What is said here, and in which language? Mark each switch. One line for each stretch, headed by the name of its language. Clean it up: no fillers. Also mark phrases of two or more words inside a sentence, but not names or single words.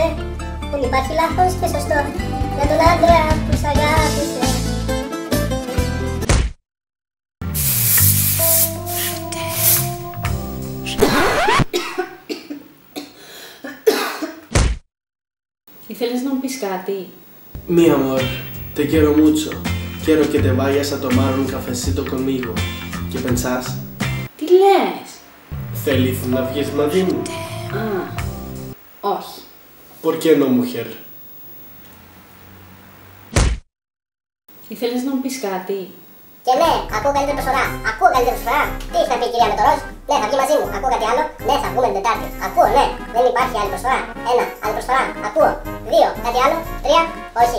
Greek: Δεν υπάρχει λάθος και σωστό για τον άντρα που σ' αγάπησε. Ήθελες να μου πεις κάτι?
Spanish: Mi amor, te quiero mucho. Quiero que te vayas a tomar un cafecito conmigo. ¿Qué pensás?
Greek: Τι λες? Θέλεις να βγεις μαζί μου? Α, όχι.
Spanish: ¿Por qué no, mujer?
Greek: Ήθελες να μου πεις κάτι? Και ναι, ακούω καλύτερη προσφορά. Ακούω καλύτερη προσφορά. Τι έχει να πει η κυρία με το ροζ? Ναι, θα βγει μαζί μου. Ακούω κάτι άλλο? Ναι, θα βγούμε την Τετάρτη. Ακούω, ναι. Δεν υπάρχει άλλη προσφορά. Ένα, άλλη προσφορά. Ακούω. Δύο, κάτι άλλο? Τρία, όχι.